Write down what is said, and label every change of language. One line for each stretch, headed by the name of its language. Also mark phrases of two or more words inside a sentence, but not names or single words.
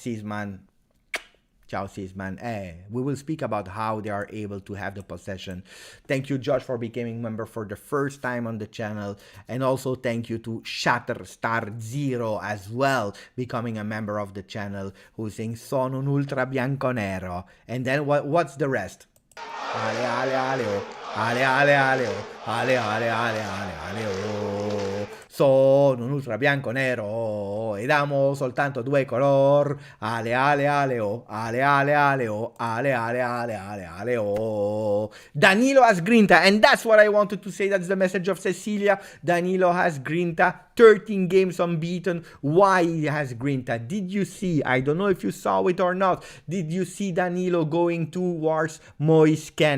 Italian: Ciao Sisman. Ciao Sisman.
English: We will speak about how they are able to have the possession. Thank you, Josh, for becoming member for the first time on the channel. And also thank you to Shatterstar Zero as well, becoming a member of the channel, who's saying
Italian: Sono un ultra bianconero.
English: And then what's the rest? Ale ale ale oh. Ale ale ale oh. Ale ale ale ale ale oh.
Italian: Sono un ultra bianco nero ed amo soltanto due color. Ale ale ale oh. Ale ale ale oh. Ale ale ale ale ale oh.
English: Danilo has grinta, and that's what I wanted to say. That's the message of Cecilia. Danilo has grinta. 13 games unbeaten. Why he has grinta? Did you see? I don't know if you saw it or not. Did you see Danilo going towards Moisken?